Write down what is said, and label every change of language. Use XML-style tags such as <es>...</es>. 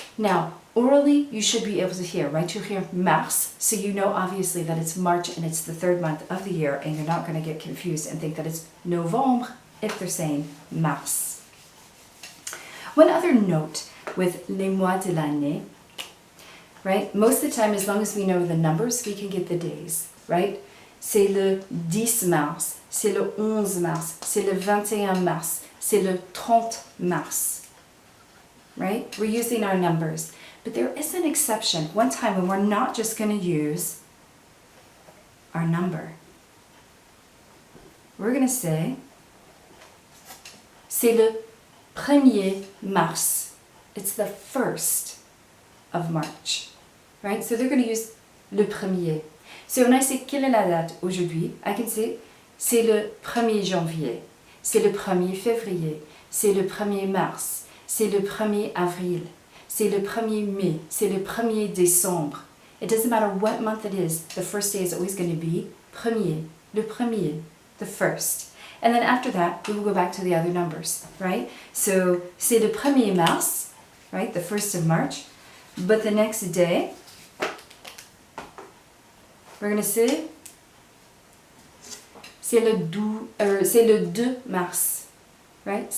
<en>Now, orally, you should be able to hear, right? You hear mars, so you know obviously that it's March and it's the 3rd month of the year, and you're not going to get confused and think that it's Novembre if they're saying mars. One other note with</en> <fr>les mois de l'année,</fr> <en>right? Most of the time, as long as we know the numbers, we can get the days, right?</en> <fr>C'est le 10 mars, c'est le 11 mars, c'est le 21 mars, c'est le 30 mars,</fr> <en>right? We're using our numbers. But there is an exception, one time when we're not just going to use our number. We're going to say,</en> <fr>c'est le 1er mars.</fr> <en>It's the 1st of March, right? So they're going to use le premier. So when I say</en> <fr>quelle est la date aujourd'hui,</fr> <en>I can say</en> <fr>c'est le 1er janvier, c'est le 1er février, c'est le 1er mars, c'est le 1er avril, c'est le 1er mai, c'est le 1er décembre.</fr> <en>It doesn't matter what month it is, the first day is always going to be premier, le premier, the first. And then after that, we will go back to the other numbers, right? So,</en> <fr>c'est le 1er mars,</fr> <en>right, the 1st of March, but the next day, we're going to say,</en> <fr>c'est le 2 mars,</fr> <en>right?</en>